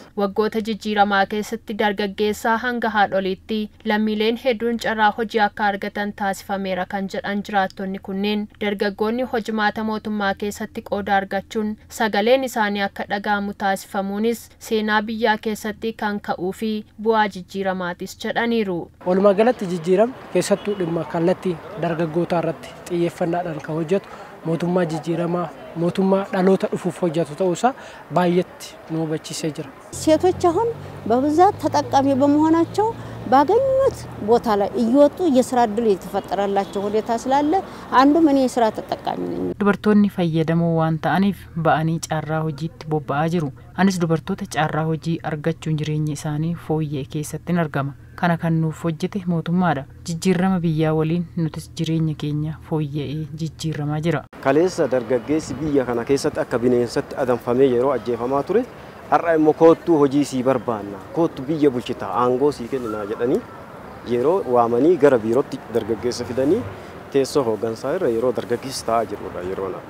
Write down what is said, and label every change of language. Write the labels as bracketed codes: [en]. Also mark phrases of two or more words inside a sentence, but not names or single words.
[om] Waggoota jijjiiramaa keessatti dargaggeessaa hanga haadholiitti lammiileen hedduun carraa hojii akka argatan taasifameera kan jedhan jiraattonni kunneen dargaggoonni hojimaata mootummaa keessatti qooda argachuun sagaleen isaanii akka dhaga'amu taasifamuunis seenaa biyyaa keessatti kan ka'uu fi bu'aa jijjiiramaatis jedhaniiru. Walumaa galatti jijjiiram keessattuu dhimma kallattii dargaggootaa irratti xiyyeeffannaadhaan kan hojjetu mootummaa jijjiiramaa mootummaa dhaloota dhufuuf hojjetu ta'uusaa baay'eetti nu hubachiisee jira. [am] ሴቶች አሁን በብዛት ተጠቃሚ በመሆናቸው ባገኙት ቦታ ላይ እየወጡ የስራ እድል የተፈጠረላቸው ሁኔታ ስላለ አንዱም እኔ የስራ ተጠቃሚ ነኝ። [om] Dubartoonni fayyadamoo waan ta'aniif ba'anii caarraa hojiitti bobba'aa jiru. Anis dubartoota caarraa hojii argachuun jireenya isaanii fooyya'e keessatti argama. Kana kan nuuf hojjete mootummaadha. Jijjiirama biyyaa waliin nutis jireenya keenya fooyya'ee jijjiiramaa jira. Kaleessa dargaggeessi biyya kana keessatti akka bineensatti adamfamee yeroo ajjeefamaa ture har'a immoo koottuu hojii sii barbaanna koottuu biyya bulchitaa aangoo sii kennina jedhanii yeroo waamanii gara biirootti dargaggeessa fidanii teessoo hooggansaa irra yeroo dargaggeessi taa'aa jirudha yeroo nadha.